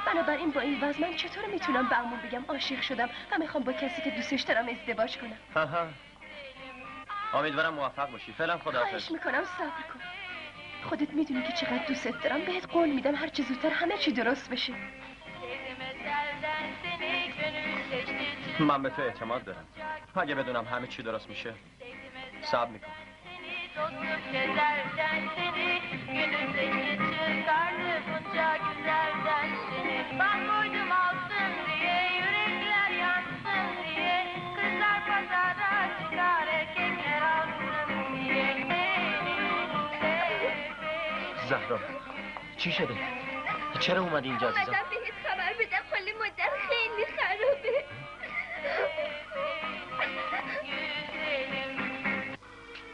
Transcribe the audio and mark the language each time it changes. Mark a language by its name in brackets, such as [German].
[Persian] بنابراین با این وضع من چطور میتونم به عموم بگم عاشق شدم و میخوام با کسی که دوستش دارم ازدواج کنم؟ ها ها. امیدوارم موفق باشی. فعلا خداحافظ. خواهش میکنم صبر کن. خودت میدونی که چقدر دوستت دارم. بهت قول میدم هر چه زودتر همه چی درست بشه. [Turkish] Sevdim ezelden seni, gönül seçti çıkardı. [Persian] من به تو اعتماد دارم. اگه بدونم همه چی درست میشه صبر میکنم. [Turkish] Dostluk ezelden seni, gönül seçti çıkardı bunca güzelden seni. Ben koydum alsın diye, yürekler yansın diye. Kızlar pazara çıkar, erkekler alsın diye. Beni sev, [Persian] زهرا چی شده؟ چرا اومدی اینجا عزیزم؟ اومدم بهت خبر بدم حال مادر خیلی خرابه. [Turkish] güzelim.